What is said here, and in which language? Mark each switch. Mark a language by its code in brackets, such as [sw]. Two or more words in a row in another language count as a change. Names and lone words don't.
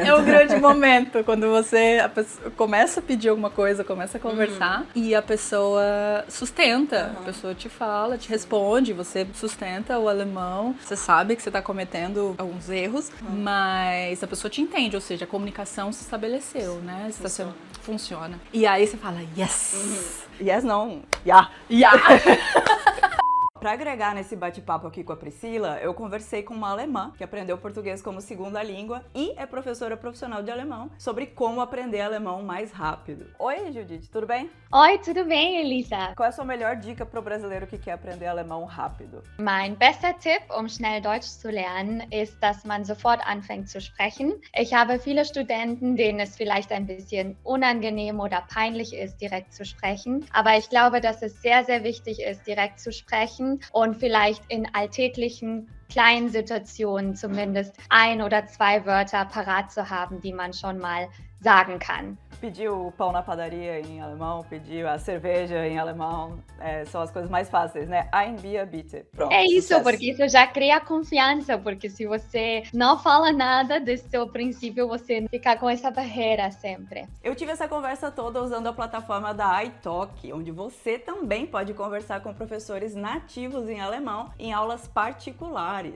[pt] É um grande momento, quando a pessoa começa a pedir alguma coisa, começa a conversar, e a pessoa sustenta, a pessoa te fala, te responde, você sustenta o alemão, você sabe que você está cometendo alguns erros, mas a pessoa te entende, ou seja, a comunicação se estabeleceu, né? Funciona. E aí você fala, yes! Yes, não. Yeah! Yeah! Para agregar nesse bate-papo aqui com a Priscila, eu conversei com uma alemã que aprendeu português como segunda língua e é professora profissional de alemão sobre como aprender alemão mais rápido. Oi, Judith, tudo bem? Oi, tudo bem, Elisa? Qual é a sua melhor dica para o brasileiro que quer aprender alemão rápido? [de] Mein bester Tipp, schnell Deutsch zu lernen, ist, dass man sofort anfängt zu sprechen. Ich habe viele Studenten, denen es vielleicht ein bisschen unangenehm oder peinlich ist, direkt zu sprechen. Aber ich glaube, dass es sehr, sehr wichtig ist, direkt zu sprechen und vielleicht in alltäglichen kleinen Situationen zumindest 1 oder 2 Wörter parat zu haben, die man schon mal sagen kann. [pt] Pedir o pão na padaria em alemão, pedir a cerveja em alemão, são as coisas mais fáceis, né? [de] Ein Bier bitte. [pt] Pronto, É isso, sucesso. porque isso já cria confiança, porque se você não fala nada desde o princípio, você fica com essa barreira sempre. Eu tive essa conversa toda usando a plataforma da iTalk, onde você também pode conversar com professores nativos em alemão em aulas particulares.